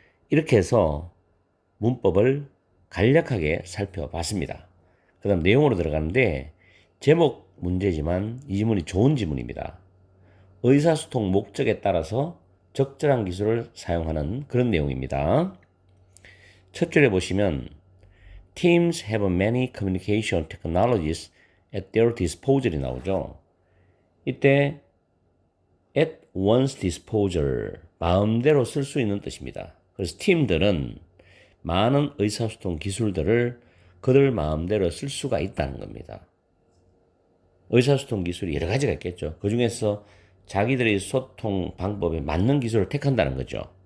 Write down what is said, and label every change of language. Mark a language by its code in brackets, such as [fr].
[ko] 이렇게 해서 문법을 간략하게 살펴봤습니다. 그 다음 내용으로 들어가는데 제목 문제지만 이 지문이 좋은 지문입니다. 의사소통 목적에 따라서 적절한 기술을 사용하는 그런 내용입니다. 첫 줄에 보시면 [en] Teams have many communication technologies at their disposal [ko] 이 나오죠. 이때 at one's disposal, 마음대로 쓸 수 있는 뜻입니다. 그래서 팀들은 많은 의사소통 기술들을 그들 마음대로 쓸 수가 있다는 겁니다. 의사소통 기술이 여러 가지가 있겠죠. 그 중에서 자기들의 소통 방법에 맞는 기술을 택한다는 거죠.